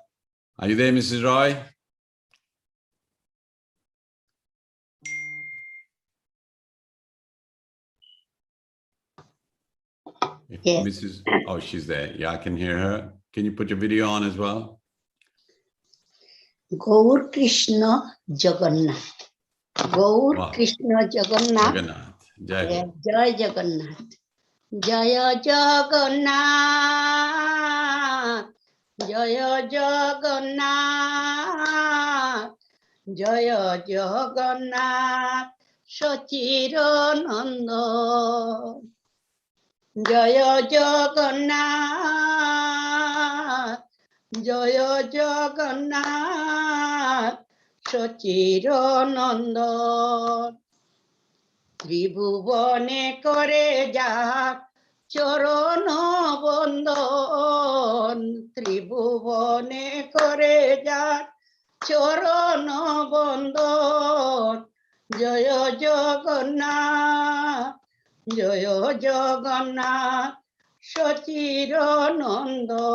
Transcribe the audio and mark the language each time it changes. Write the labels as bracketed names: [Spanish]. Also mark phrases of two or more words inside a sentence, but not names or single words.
[English] Are you there, Mrs. Roy? Yes. Oh, she's there. Yeah, I can hear her. Can you put your video on as well? Gaur Krishna Jagannath. Gaur Wow. Krishna Jagannath. Jagannath. Jai Yeah, Ho. Jai Jagannath. Jaya Jagannath. Jaya Jagannath. Jaya Jagannath. Sachirananda. Jaya Jagannath. Jaya Jagannath. Sachirananda. [Bangla] ত্রিভুবনে করে যার চরণ বন্দন ত্রিভুবনে করে যার চরণ বন্দন জয় জগন্নাথ জয় জগন্নাথ সচির নন্দ